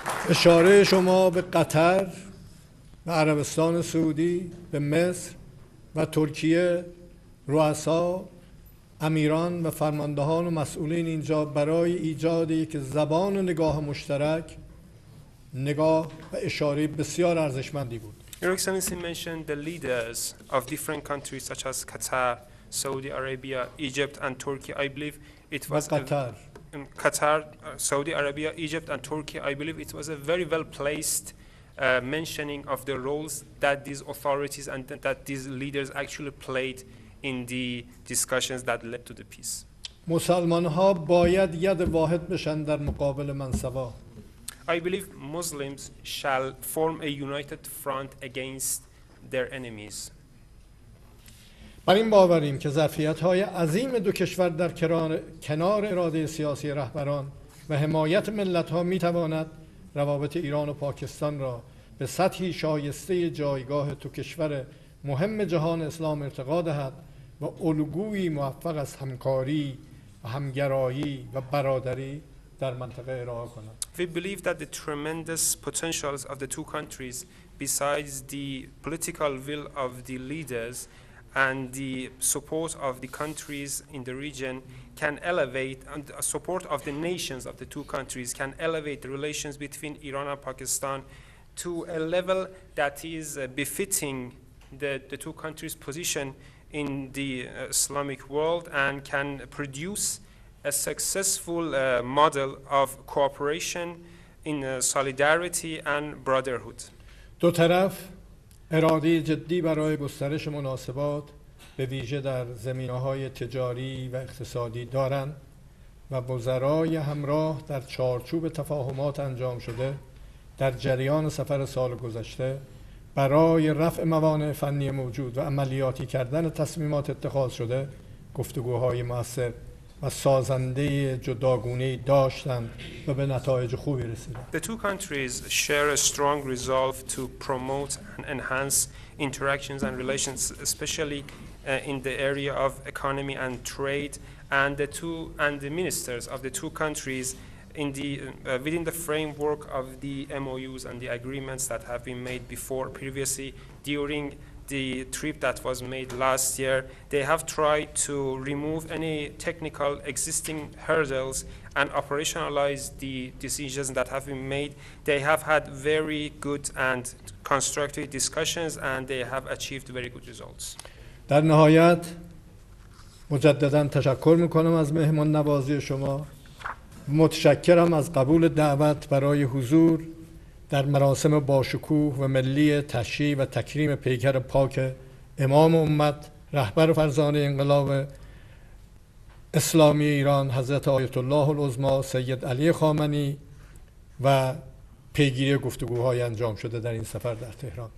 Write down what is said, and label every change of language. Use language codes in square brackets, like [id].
[fa] اشاره شما به قطر، به عربستان سعودی، به مصر و ترکیه، رؤسا، امیران و فرماندهان و مسئولین اینجا برای ایجاد یک زبان و نگاه مشترک، نگاه و اشاره بسیار ارزشمندی بود. [en] Your Excellency mentioned the leaders of different countries such as Qatar, Saudi Arabia, Egypt, and Turkey. I believe it was [fa] قطر. [en] Qatar, Saudi Arabia, Egypt, and Turkey. I believe it was a very well placed mentioning of the roles that these authorities and that these leaders actually played in the discussions that led to the peace. [fa] مسلمان ها باید ید واحد بشن در مقابل منصبا. [en] I believe Muslims shall form a united front against their enemies. [fa] بر این باوریم که ظرفیت‌های عظیم دو کشور در کنار اراده سیاسی رهبران و حمایت ملت‌ها می‌تواند روابط ایران و پاکستان را به سطحی شایسته جایگاه دو کشور مهم جهان اسلام ارتقا دهد و الگویی موفق از همکاری و همگرایی و برادری در منطقه ارائه کند. [en] We believe that the tremendous potentials of the two countries, besides the political will of the leaders and the support of the countries in the region, can elevate, and the support of the nations of the two countries can elevate the relations between Iran and Pakistan to a level that is befitting the two countries' position in the Islamic world and can produce a successful model of cooperation in solidarity and brotherhood. [fa] دو طرف اراده جدی برای گسترش مناسبات به ویژه در زمینه‌های تجاری و اقتصادی دارند و وزرای همراه در چارچوب تفاهمات انجام شده در جریان سفر سال گذشته برای رفع موانع فنی موجود و عملیاتی کردن تصمیمات اتخاذ شده گفتگوهای مؤثر و سازنده جداگونه‌ای داشتند و به نتایج خوبی رسیدند. [en] The two countries share a strong resolve to promote and enhance interactions and relations, especially in the area of economy and trade, and the ministers of the two countries in the within the framework of the MOUs and the agreements that have been made previously during the trip that was made last year. They have tried to remove any technical existing hurdles and operationalize the decisions that have been made. They have had very good and constructive discussions and they have achieved very good results. [fa] در نهایت مجددا تشکر میکنم از مهمان نوازی شما. متشکرم از قبول دعوت برای حضور در مراسم باشکوه و ملی تشییع و تکریم پیکر پاک امام امت رهبر فرزانه انقلاب اسلامی ایران حضرت آیت الله العظمی سید علی خامنه‌ای و پیگیری گفتگوهای انجام شده در این سفر در تهران.